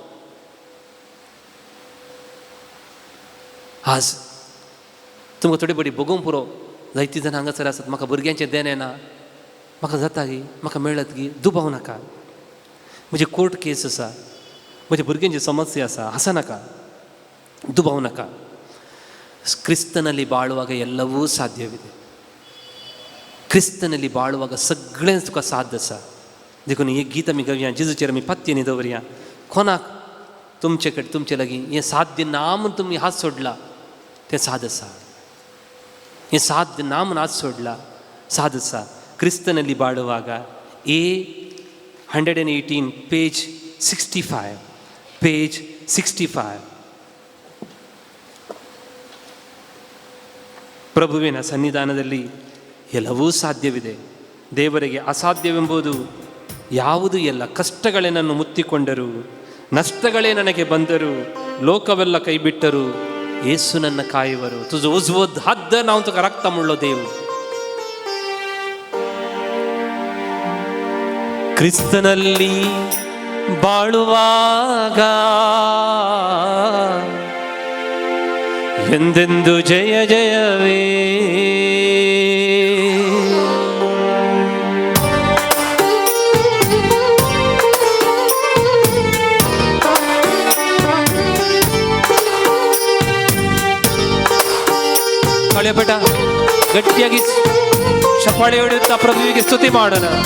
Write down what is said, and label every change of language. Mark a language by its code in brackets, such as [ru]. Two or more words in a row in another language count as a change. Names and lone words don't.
[kok] आज तुमकां थोडी बडी बगूंक पुरो. जायतीं जाणां हांगासर आसात, म्हाका भुरग्यांचें देण येना, म्हाका जाता गी, म्हाका मेळत गी. दुबाव नाका. म्हजी कोर्ट केस आसा, म्हज्या भुरग्यांची समस्या आसा, ಹಸನಕ ದುಬಾವ್ ನಕ. [kn] ಕ್ರಿಸ್ತನಲ್ಲಿ ಬಾಳುವಾಗ ಎಲ್ಲವೂ ಸಾಧ್ಯವಿದೆ. ಕ್ರಿಸ್ತನಲ್ಲಿ ಬಾಳುವಾಗ [kok] सगळें तुका साध्य आसा. देखून ही गीत आमी गावया, जेजूचेर आमी पत्ते न्ही दवरया. कोणाक तुमचे कडेन तुमचे लागीं हें साध्य ना म्हूण तुमी हात सोडला, तें साद आसा. हें साध्य ना म्हूण हात सोडला, साद आसा. [kn] ಕ್ರಿಸ್ತನಲ್ಲಿ ಬಾಳುವಾಗ A118 ಪೇಜ್ 65 ಪೇಜ್ 65. ಪ್ರಭುವಿನ ಸನ್ನಿಧಾನದಲ್ಲಿ ಎಲ್ಲವೂ ಸಾಧ್ಯವಿದೆ. ದೇವರಿಗೆ ಅಸಾಧ್ಯವೆಂಬುದು ಯಾವುದೂ ಇಲ್ಲ. ಕಷ್ಟಗಳೇ ನನ್ನ ಮುತ್ತಿಕೊಂಡರು, ನಷ್ಟಗಳೇ ನನಗೆ ಬಂದರು, ಲೋಕವೆಲ್ಲ ಕೈಬಿಟ್ಟರು, ಯೇಸು ನನ್ನ ಕಾಯುವರು. [kok] ತುझं उजवत हात धर, हांव तुका राखता म्हणलो देव. [kn] ಕ್ರಿಸ್ತನಲ್ಲಿ ಬಾಳುವಾಗ ಎಂದೆಂದು ಜಯ ಜಯವೇ. ಹಳೆಪಟ ಗಟ್ಟಿಯಾಗಿ ಚಪ್ಪಾಳೆ ಹೊಡೆಯುತ್ತಾ ಪ್ರಭುವಿಗೆ ಸ್ತುತಿ ಮಾಡೋಣ.